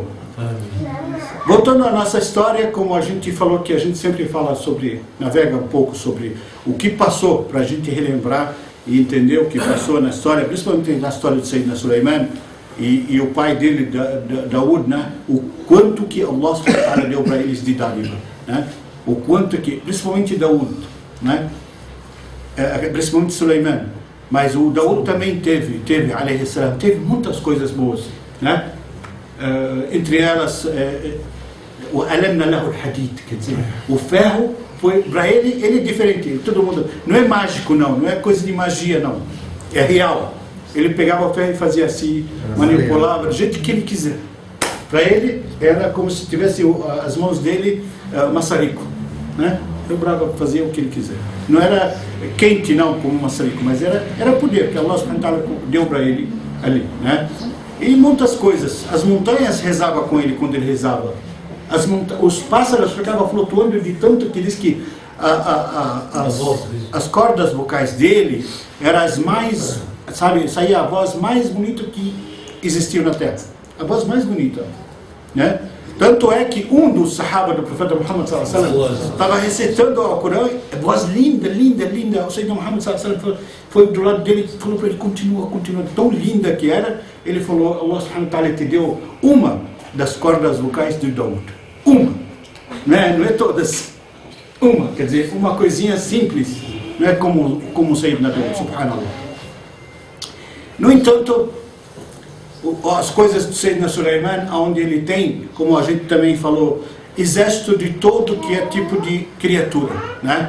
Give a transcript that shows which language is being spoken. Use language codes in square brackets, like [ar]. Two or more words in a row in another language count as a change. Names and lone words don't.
[pt] Voltando à nossa história, como a gente falou, que a gente sempre fala sobre, navega um pouco sobre o que passou, para a gente relembrar e entender o que passou na história, principalmente na história de Sayyidina Sulaiman e o pai dele, Daud, né? O quanto que [ar] الله سبحانه وتعالى [pt] deu para eles de dádiva, né? O quanto que, principalmente Daud, né? Principalmente Sulaiman, mas o Daud também teve, [ar] عليه السلام, [pt] teve muitas coisas boas, né? Entre elas, o [ar] ألنا له الحديد, [pt] quer dizer, o ferro foi para ele é diferente. Todo mundo, não é mágico, não é coisa de magia, não, é real. Ele pegava o ferro e fazia assim, manipulava do jeito que ele quiser. Para ele era como se tivesse as mãos dele maçarico, né? Dobrava, fazia o que ele quiser. Não era quente, não, como maçarico, mas era poder que [ar] الله سبحانه وتعالى [pt] deu para ele ali, né? E muitas coisas. As montanhas rezavam com ele quando ele rezava. Os pássaros ficavam flutuando de tanto que diz que as cordas vocais dele eram as mais, sabe, saía a voz mais bonita que existiu na terra. A voz mais bonita, né? Tanto é que um dos sahaba do profeta Muhammad [ar] صلى الله عليه وسلم [pt] estava recitando o Corão, voz linda. O Sayyidina Muhammad [ar] صلى الله عليه وسلم [pt] foi do lado dele e falou para ele, continua, tão linda que era. Ele falou, [ar] الله سبحانه وتعالى [pt] te deu uma das cordas vocais de Daud. Uma, né? Não é todas. Uma, quer dizer, uma coisinha simples, não é como o Sayyidina Daud, subhanallah. No entanto, as coisas do Sayyidina Sulaiman, onde ele tem, como a gente também falou, exército de todo que é tipo de criatura, né?